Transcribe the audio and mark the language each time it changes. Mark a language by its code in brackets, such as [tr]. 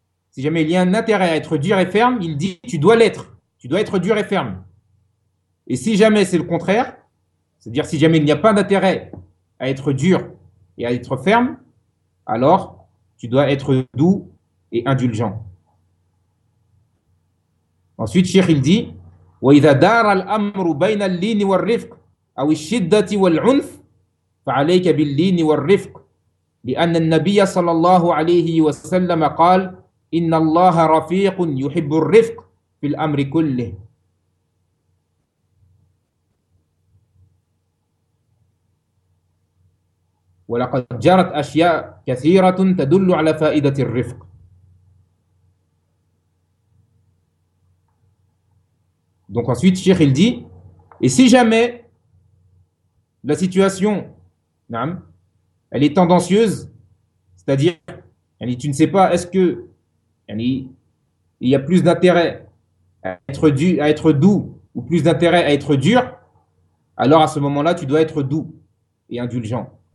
[fr] Si jamais il y a un intérêt à être dur et ferme, il dit, tu dois l'être. Tu dois être dur et ferme. Et si jamais c'est le contraire, c'est-à-dire si jamais il n'y a pas d'intérêt à être dur et à être ferme, alors tu dois être doux et indulgent. Ensuite, Cheikh, il dit, [ar] وَإِذَا دَارَ الْأَمْرُ بَيْنَ اللِّينِ وَالْرِفْقِ أَوِ الشِّدَّةِ وَالْعُنْفِ فَعَلَيْكَ بِاللِّينِ وَالْرِفْقِ. لأن النبي صلى الله عليه وسلم قال إن الله رفيق يحب الرفق في الأمر كله. ولقد جرت أشياء كثيرة تدل على فائدة الرفق. [fr] Donc ensuite, Cheikh, il dit, et si jamais la situation, elle est tendancieuse, c'est-à-dire, tu ne sais pas, est-ce que il y a plus d'intérêt à être doux ou plus d'intérêt à être dur, alors à ce moment-là, tu dois être doux et indulgent.